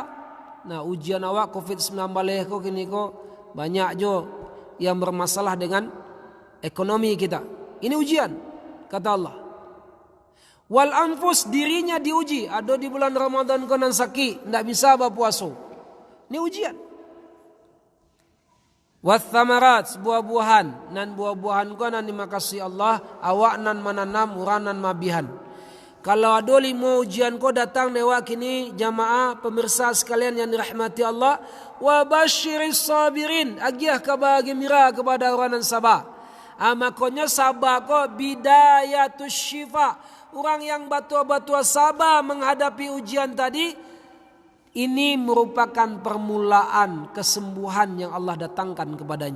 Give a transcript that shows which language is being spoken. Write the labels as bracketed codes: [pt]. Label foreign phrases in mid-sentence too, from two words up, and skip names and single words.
[id] Nah, ujian awak COVID-19 kok gini kok banyak jo yang bermasalah dengan ekonomi kita. Ini ujian, kata Allah. [ar] والأنفس, [id] dirinya diuji. Ada di bulan Ramadan kau nan sakit, tidak bisa berpuasa. Ini ujian. [ar] والثمرات, [id] buah-buahan. [min] Nan buah-buahan kau nan dimakasi Allah, awak nan menanam, urang nan mabihan. [id] Kalau ada 5 ujian kau datang lewat kini jamaah pemirsa sekalian yang dirahmati Allah, [ar] وبشر الصابرين, [id] agiah kabar gembira kepada orang yang sabar. Makanya sabar kok [ar] بداية الشفاء. [id] Orang yang batua-batua sabar menghadapi ujian tadi, ini merupakan permulaan kesembuhan yang Allah datangkan kepadanya.